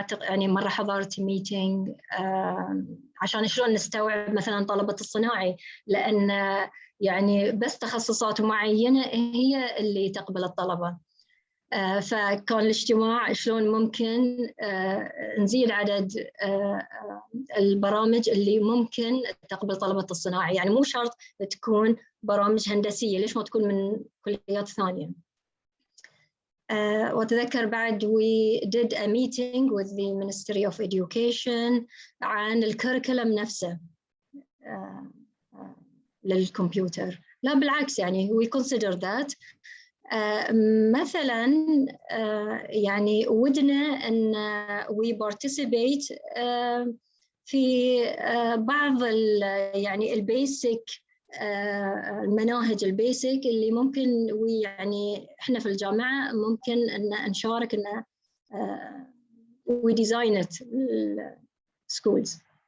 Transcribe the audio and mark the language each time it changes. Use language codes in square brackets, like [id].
[ar] أعتقد يعني مرة حضرت ميتينج عشان شلون نستوعب مثلا طلبة الصناعي، لأن يعني بس تخصصات معينة هي اللي تقبل الطلبة. فكان الاجتماع شلون ممكن نزيد عدد البرامج اللي ممكن تقبل طلبة الصناعي، يعني مو شرط تكون برامج هندسية، ليش ما تكون من كليات ثانية. وأتذكر بعد [en] we did a meeting with the Ministry of Education [ar] عن الكريكولم نفسه للكمبيوتر. لا بالعكس يعني [en] we consider that. [ar] مثلا يعني ودنا أن [en] we participate [ar] في بعض يعني البيسك المناهج البيسك اللي ممكن ويعني احنا في الجامعة ممكن أن نشارك أن [en] we design it schools.